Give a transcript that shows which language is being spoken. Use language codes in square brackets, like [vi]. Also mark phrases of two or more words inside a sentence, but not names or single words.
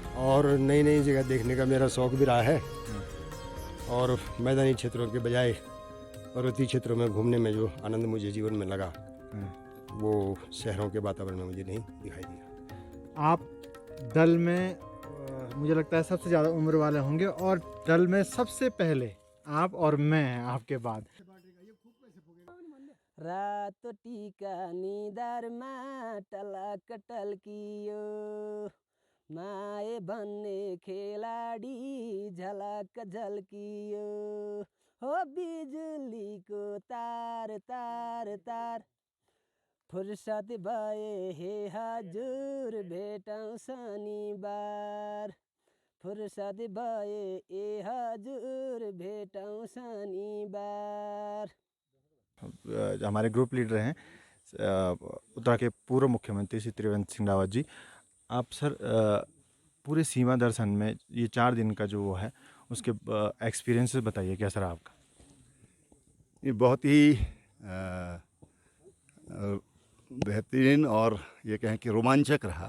[hi] और नई नई जगह देखने का मेरा शौक भी रहा है। और मैदानी क्षेत्रों के बजाय पर्वतीय क्षेत्रों में घूमने में जो आनंद मुझे जीवन में लगा वो शहरों के वातावरण में मुझे नहीं दिखाई दिया। आप दल में मुझे लगता है सबसे ज़्यादा उम्र वाले होंगे और दल में सबसे पहले आप और मैं आपके बाद। [ne] रातो टीका निधारमा टलक टल्कियो, माए भन्ने खेलाडी झलक झल्कियो। हो बिजुलीको तार तार तार, फुर्सद भए हे हजुर भेटौँ शनिबार। फुर्सद भए ए हजुर भेटौँ शनिबार। [hi] हमारे ग्रुप लीडर हैं उत्तराखंड के पूर्व मुख्यमंत्री श्री त्रिवेंद्र सिंह रावत जी। आप सर पूरे सीमा दर्शन में ये 4 दिन का जो वो है उसके एक्सपीरियंसेस बताइए, कैसा रहा आपका? ये बहुत ही बेहतरीन और ये कहें कि रोमांचक रहा।